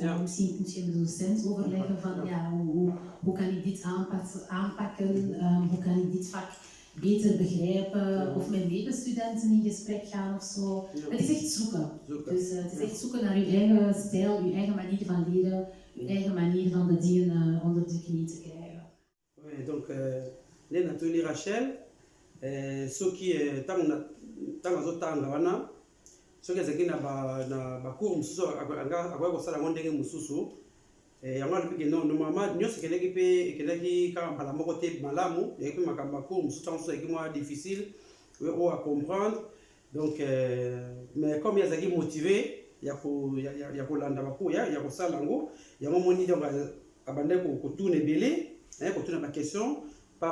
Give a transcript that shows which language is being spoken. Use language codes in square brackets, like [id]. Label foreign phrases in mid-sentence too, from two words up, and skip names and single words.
[nl] Misschien moet je met de docent overleggen van hoe kan ik dit aanpakken, hoe kan ik dit vak beter begrijpen, of met medestudenten in gesprek gaan of zo. Het is echt zoeken. Dus het is echt zoeken naar je eigen stijl, je eigen manier van leren, je eigen manier van de dingen onder de knie te krijgen. [fr] Oui, donc [ln] Nathalie Rachel, [fr] ceux qui [ln] tanga wana, [fr] ceux qui [ln] zaki na cours mususu akwa kosala ngo ndenge mususu, yango alobiki normalement nyonso ekelaki kaka mbala moko te malamu, yaki makambo cours mususu ntango mosusu yaki mwa difficile oyo [fr] à comprendre, donc mais comme [ln] yazaki motivé ya kolanda bacours ya kosala yango, yango moni donc abandaki kotuna ebele kotuna baquestion pa